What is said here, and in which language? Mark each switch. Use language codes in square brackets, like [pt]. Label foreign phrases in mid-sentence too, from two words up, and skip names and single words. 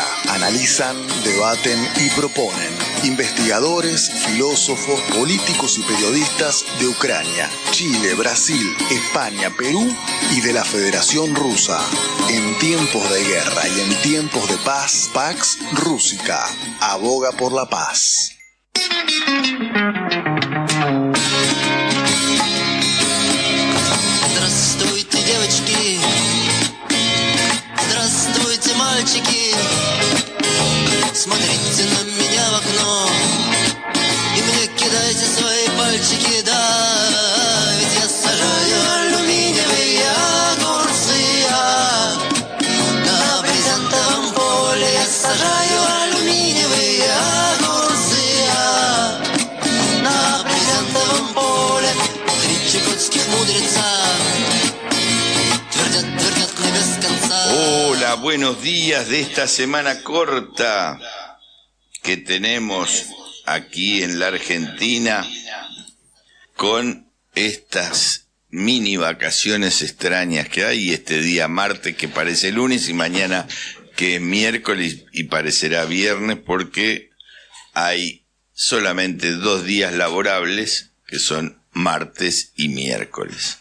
[es] Analizan, debaten y proponen investigadores, filósofos, políticos y periodistas de Ucrania, Chile, Brasil, España, Perú y de la Federación Rusa. En tiempos de guerra y en tiempos de paz, Pax Rússica aboga por la paz. [ru] Здравствуйте, девочки, здравствуйте, мальчики. Смотрите на меня в окно и мне кидайте свои пальчики, да, ведь я сажаю алюминиевые огурцы, на брезентовом поле я сажаю алюминиевые огурцы, на брезентовом поле три чукотских мудреца твердят мне без конца. [es] Hola, buenos días de esta semana corta que tenemos aquí en la Argentina con estas mini vacaciones extrañas que hay, este día martes que parece lunes y mañana que es miércoles y parecerá viernes porque hay solamente 2 días laborables que son martes y miércoles.